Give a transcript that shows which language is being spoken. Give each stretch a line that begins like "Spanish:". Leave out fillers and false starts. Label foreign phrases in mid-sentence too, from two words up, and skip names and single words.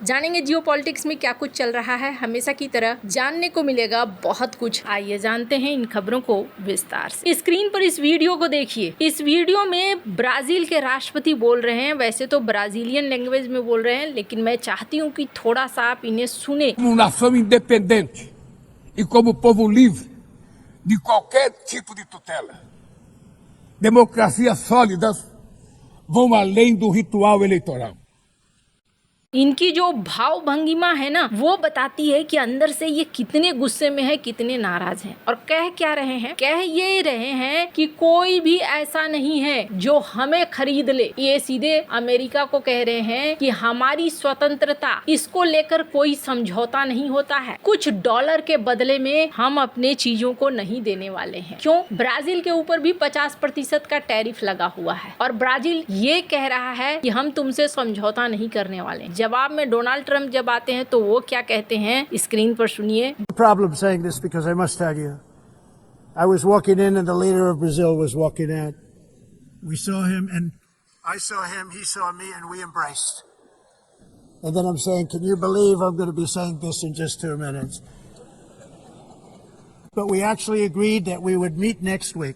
Hindi: जानेंगे जियोपॉलिटिक्स में क्या कुछ चल रहा है। हमेशा की तरह जानने को मिलेगा बहुत कुछ। आइए जानते हैं इन खबरों को विस्तार से। स्क्रीन पर इस वीडियो को देखिए। इस वीडियो में ब्राजील के राष्ट्रपति बोल रहे हैं। वैसे तो
English: Brazilian language
Hindi: में बोल रहे हैं, लेकिन मैं चाहती हूँ कि थोड़ा सा आप इन्हें सुने।
Portuguese: Nação independente e como povo livre de qualquer tipo de tutela. Democracias sólidas vão além do ritual eleitoral.
Hindi: इनकी जो भाव भंगिमा है ना, वो बताती है कि अंदर से ये कितने गुस्से में है, कितने नाराज हैं। और कह क्या रहे हैं? कह ये रहे हैं कि कोई भी ऐसा नहीं है जो हमें खरीद ले। ये सीधे अमेरिका को कह रहे हैं कि हमारी स्वतंत्रता, इसको लेकर कोई समझौता नहीं होता है। कुछ डॉलर के बदले में हम अपने चीजों को नहीं देने वाले हैं। क्यों? ब्राजील के ऊपर भी 50% का टैरिफ लगा हुआ है और ब्राजील ये कह रहा है कि हम तुमसे समझौता नहीं करने वाले। जवाब में डोनाल्ड ट्रंप जब आते हैं तो वो क्या कहते हैं, स्क्रीन पर सुनिए।
English: Problem saying this because I must tell you, I was walking in and the leader of Brazil was walking out. We saw him and I saw him, he saw me, and we embraced. And then I'm saying, can you believe I'm going to be saying this in just 2 minutes? But we actually agreed that we would meet next week.